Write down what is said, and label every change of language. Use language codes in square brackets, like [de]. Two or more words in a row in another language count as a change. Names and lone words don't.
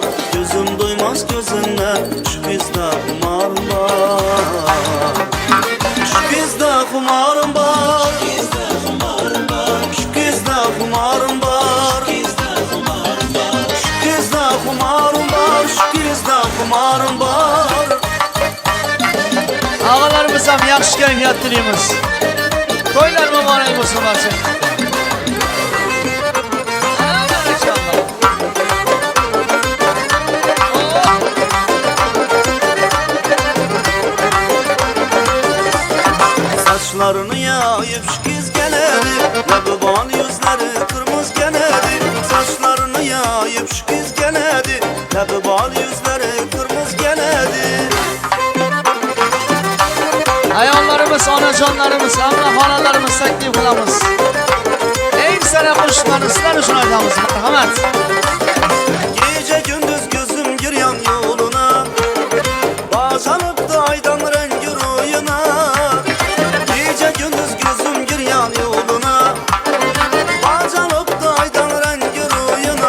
[tr] Gözüm doymaz gözünden, şu kızda kumarım var. Şu kızda kumarım var. Şu kızda kumarım var. Şu kızda kumarım var. Şu kızda kumarım var. [uz] Ağalarımız ham yaxshi kayfiyat tilaymiz. To'ylar muborak bo'lsin barcha. [tr] Saçlarını yayıp şu kız geledi, labı bal yüzleri kırmızı geledi. Saçlarını yayıp şu kız geledi, labı bal yüzleri kırmızı geledi. [uz] Ayollarimiz, onajonlarimiz, hamma xonalarimiz taklif qilamiz. Eng sara qo'shiqlarni sizlar uchun aytamiz. Marhamat. [tr] Gece gündüz gözüm giryan yoluna, bağlanıp da aydan rengi ruyuna. Gece gündüz gözüm giryan yoluna, bağlanıp da aydan rengi ruyuna.